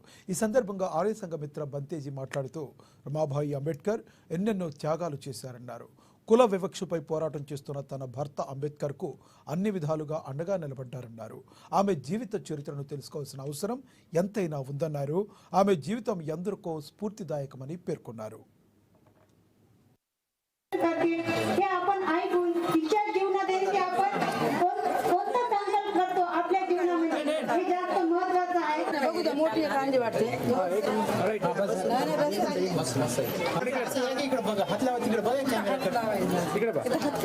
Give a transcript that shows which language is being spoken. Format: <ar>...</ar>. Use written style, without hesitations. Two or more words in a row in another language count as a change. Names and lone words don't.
<te>ఈ సందర్భంగా ఆర్య సంఘ మిత్ర బంతేజీ మాట్లాడుతూ రమాబాయి అంబేద్కర్ ఎన్నెన్నో త్యాగాలు చేశారన్నారు. కుల వివక్షపై పోరాటం చేస్తున్న తన భర్త అంబేద్కర్కు అన్ని విధాలుగా అండగా నిలబడ్డారన్నారు. ఆమె జీవిత చరిత్రను తెలుసుకోవాల్సిన అవసరం ఎంతైనా ఉందన్నారు. ఆమె జీవితం ఎందరికో స్ఫూర్తిదాయకమని పేర్కొన్నారు.</te> <mr>हे आपण ऐकून तिच्या जीवनात की आपण कोणता संकल्प करतो आपल्या जीवनामध्ये हे जास्त महत्त्वाचं आहे. बघू द्या मोठी कांदे वाटते इकडे बघा हात लावा तिकडे बघा कॅमेरा तिकडे बघा</mr>